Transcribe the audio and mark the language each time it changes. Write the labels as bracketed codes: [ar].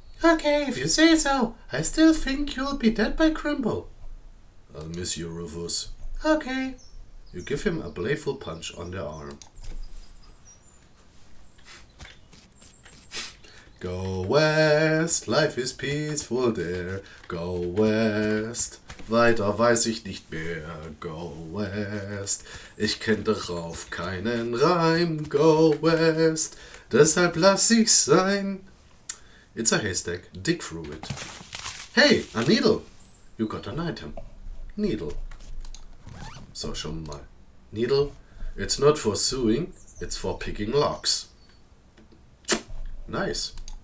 [en] Okay, if you say so. I still think you'll be dead by Crimbo. I'll miss you, Rufus. Okay. You give him a playful punch on the arm. Go west, life is peaceful there. Go west, [de] weiter weiß ich nicht mehr. [en] Go west, [de] ich kenn darauf keinen Reim. [en] Go west, [de] deshalb lass ich's sein. [en] It's a haystack, dig through it. Hey, a needle. You got an item. Needle. [de] So, schon mal. [en] Needle, it's not for sewing, it's for picking locks. Nice.